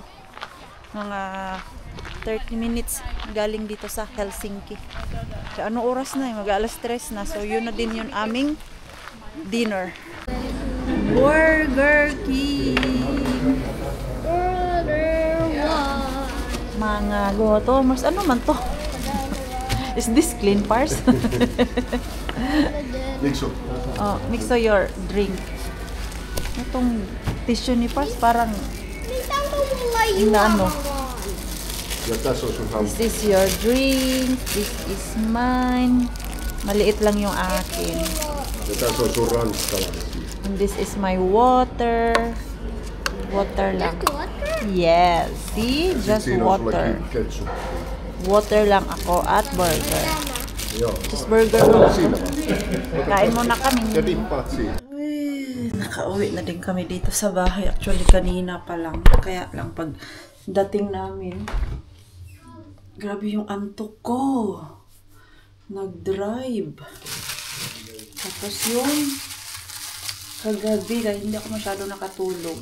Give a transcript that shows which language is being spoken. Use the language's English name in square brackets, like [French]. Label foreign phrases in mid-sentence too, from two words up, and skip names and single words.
[Filipino] Mga 30 minutes galing dito sa Helsinki. So, ano oras na? Mag-alas 3 na. So, yun na din yung aming dinner. Burger King! Mga gotomers. Ano man to? [English] Is this clean, Pars? [Filipino] Mixo. [English] Oh, mix your drink. [Filipino] Itong tissue ni Pars parang [Finnish] Mitä mulla [Filipino] na ano. [Finnish] Ja tässä on sun hampa. [English] This is your drink. This is mine. [Filipino] Maliit lang yung akin. [Finnish] Ja tässä on sun ranskalainen. [English] And this is my water. Water lang. Yes. See? Just [Finnish] Siinä on [English] water. [Finnish] sulla ketsup. [Filipino] Water lang ako at burger. [Finnish] Joo. [English] Just burger lang. [Finnish] Siinä vaan. [Filipino] Kain muna kami. [Finnish] Ja dippaat siinä. [Filipino] Nakauwi na din kami dito sa bahay. Actually, kanina pa lang. Kaya lang pag dating namin, grabe yung antok ko. Nag-drive. Tapos yung kagabi, dahil hindi ako masyado nakatulog.